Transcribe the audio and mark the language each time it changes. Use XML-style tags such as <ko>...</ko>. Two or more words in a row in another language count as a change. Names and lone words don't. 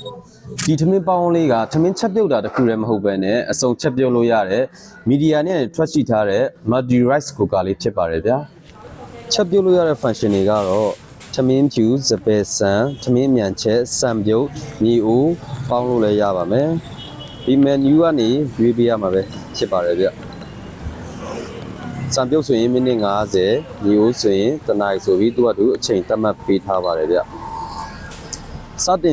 <my>ဒီထမင်းပေါင်းလေးကထမင်းချက်ပြုတ်တာတခုတည်းမဟုတ်ပဲနဲ့အစုံချက်ပြုတ်လို့ရတဲ့မီဒီယာနဲ့ထွက်ရှိထားတဲ့</my> <en>multi rice cooker</en> <my>လေးဖြစ်ပါတယ်ဗျာချက်ပြုတ်လို့ရတဲ့ function တွေကတော့ထ မင်းဖြူစပယ်ဆန်ထမင်းမြန်ချက်စံပြုတ်မြေအိုးပေါင်းလို့လည်းရပါမယ်ဒီ menu ကနေရွေးပေးရမှာပဲဖြစ်ပါတယ်ဗျ စံပြုတ်ဆိုရင်မိနစ်50မြေအိုးဆိုရင်တစ်နာရီဆိုပြီးသူ့အတူအချိန်သတ်မှတ်ပေးထားပါတယ်ဗျစတင်</my>